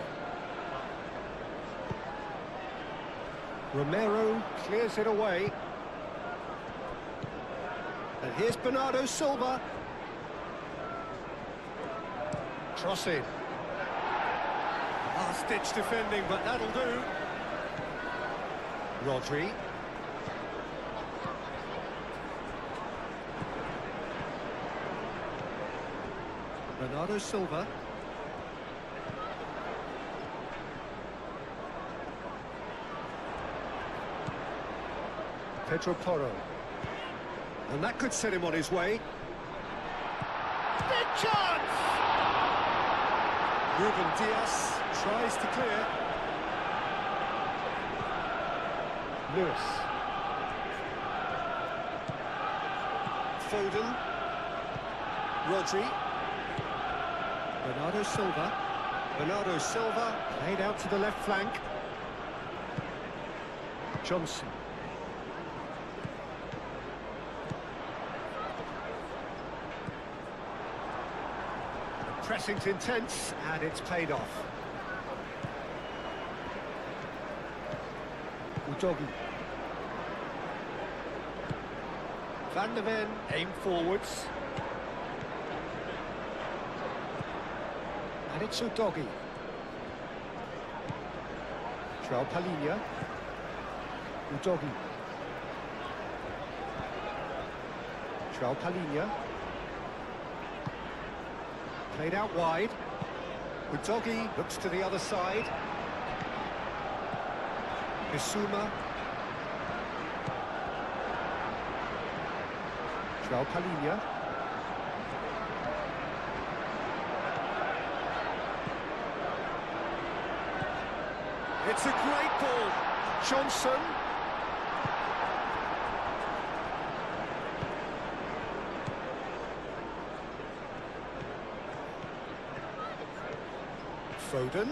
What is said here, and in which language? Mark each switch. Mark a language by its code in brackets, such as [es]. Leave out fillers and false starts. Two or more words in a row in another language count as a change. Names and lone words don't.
[en] Romero clears it away. And here's Bernardo Silva. Crossing. Last-ditch defending, but that'll do. Rodri. Bernardo Silva. Pedro Porro. And that could set him on his way. Big chance! Ruben Diaz tries to clear. Lewis. Foden. Rodri. Bernardo Silva. Bernardo Silva played out to the left flank. Johnson. Pressing's intense, and it's paid off. Udogi. Van de Ven aim forwards. And it's Udogi. João Palhinha. Udogi. João Palhinha. Played out wide. Udogi looks to the other side. Bissouma. João Palhinha. It's a great ball. Johnson. Foden.